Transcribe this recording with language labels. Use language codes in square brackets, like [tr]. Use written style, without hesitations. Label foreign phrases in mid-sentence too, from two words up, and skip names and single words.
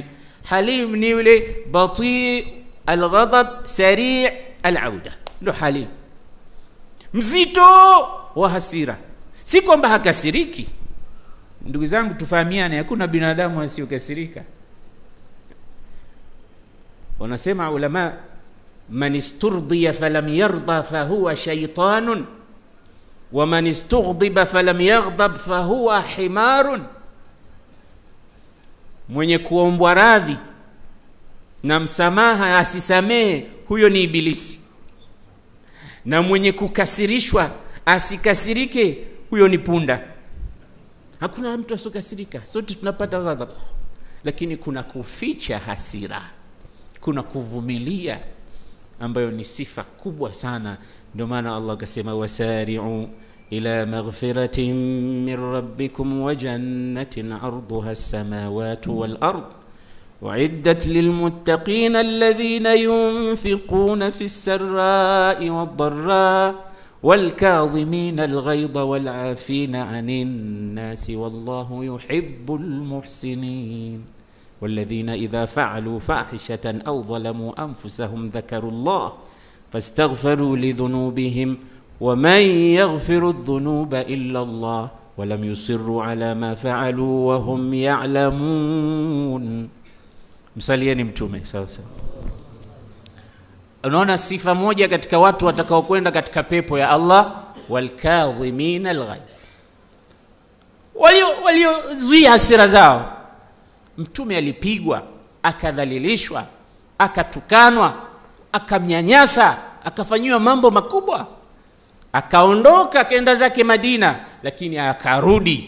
[sw] Halim ni yule [ar] بطيء الغضب سريع العودة, [sw] ndo halim. Mzito wa hasira, si kwamba hakasiriki. Ndugu zangu tufahamiane, hakuna binadamu asiyokasirika. Wanasema ulama, [ar] من استرضي فلم يرض فهو شيطان ومن استغضب فلم يغضب فهو حمار. [sw] mwenye kuombwa radhi na msamaha asisamehe, huyo ni ibilisi. Na mwenye kukasirishwa asikasirike, huyo ni punda. Hakuna mtu asokasirika, sote tunapata ghadhabu, lakini kuna kuficha hasira, kuna kuvumilia, ambayo ni sifa kubwa sana. Ndio maana Allah akasema [ar] وسارعوا إلى مغفرة من ربكم وجنة عرضها السماوات والأرض أعدت للمتقين الذين ينفقون في السراء والضراء والكاظمين الغيظ والعافين عن الناس والله يحب المحسنين. والذين إذا فعلوا فاحشة أو ظلموا أنفسهم ذكروا الله فاستغفروا لذنوبهم ومن يغفر الذنوب إلا الله ولم يصروا على ما فعلوا وهم يعلمون. [sw] Msalieni mtume sasa. Unaona sifa moja katika watu watakao kwenda katika pepo ya Allah, [ar] والكاظمين الغيظ, [sw] waliozuia hasira zao. Mtume alipigwa, akadhalilishwa, akatukanwa, akamnyanyasa, akafanyiwa mambo makubwa, akaondoka akaenda zake Madina, lakini akarudi.